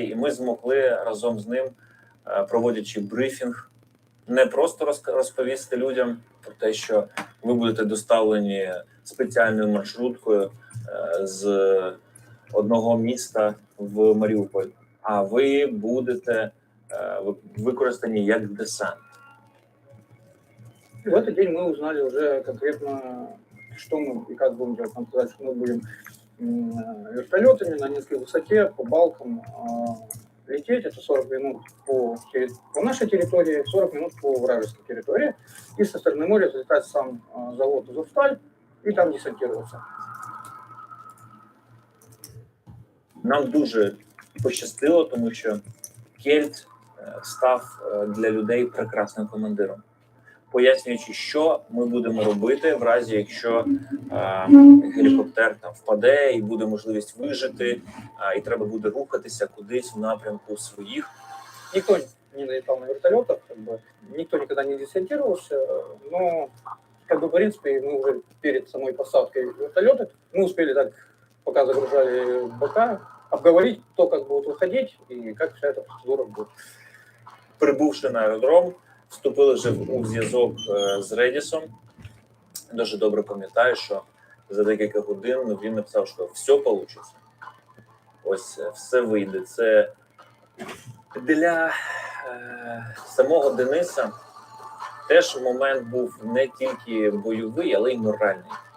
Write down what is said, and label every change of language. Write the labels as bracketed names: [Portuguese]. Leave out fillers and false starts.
[Ukrainian] І ми змогли разом з ним, проводячи брифінг, не просто розповісти людям про те, що ви будете доставлені спеціальною маршруткою з одного міста в Маріуполь, а ви будете використані як десант. [Russian] И в этот день мы узнали уже конкретно, что мы и как будем делать. Нам сказали, что мы будем вертолетами на низкой высоте по балкам лететь. Это 40 минут по нашей территории, 40 минут по вражеской территории. И со стороны моря залетать сам завод «Азовсталь» и там десантироваться. [Ukrainian] Нам дуже пощастило, тому що Кельт став для людей прекрасним командиром, пояснюючи, що ми будемо робити в разі, якщо гелікоптер там впаде і буде можливість вижити, і треба буде рухатися кудись в напрямку своїх. [Russian] Никто не налетал на вертолетах, никто никогда не десантировался, но, в принципе, мы уже перед самой посадкой вертолета, мы успели так, пока загружали БК, обговорить, кто как будет выходить и как вся эта процедура будет. [Ukrainian] Прибувши на аеродром, вступили вже у зв'язок з Редісом. Дуже добре пам'ятаю, що за декілька годин він написав, що все вийде. Ось все вийде. Це для самого Дениса теж момент був не тільки бойовий, але й моральний.